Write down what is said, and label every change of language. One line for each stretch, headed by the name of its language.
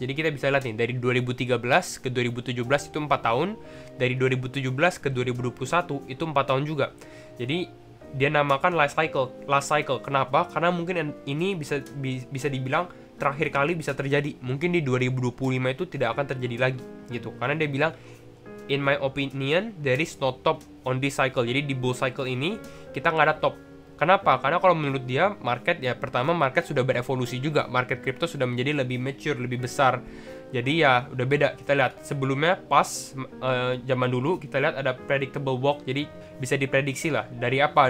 Indonesian: Jadi kita bisa lihat nih, dari 2013 ke 2017 itu 4 tahun. Dari 2017 ke 2021 itu 4 tahun juga. Jadi dia namakan last cycle. Kenapa? Karena mungkin ini bisa dibilang terakhir kali bisa terjadi. Mungkin di 2025 itu tidak akan terjadi lagi gitu. Karena dia bilang
English: in my opinion there is no top on this cycle.
Indonesian: Jadi di bull cycle ini kita nggak ada top. Kenapa? Karena kalau menurut dia market ya, pertama market sudah berevolusi juga, market crypto sudah menjadi lebih mature, lebih besar. Jadi ya udah beda. Kita lihat sebelumnya pas zaman dulu kita lihat ada
English: predictable walk,
Indonesian: jadi bisa diprediksi lah. Dari apa?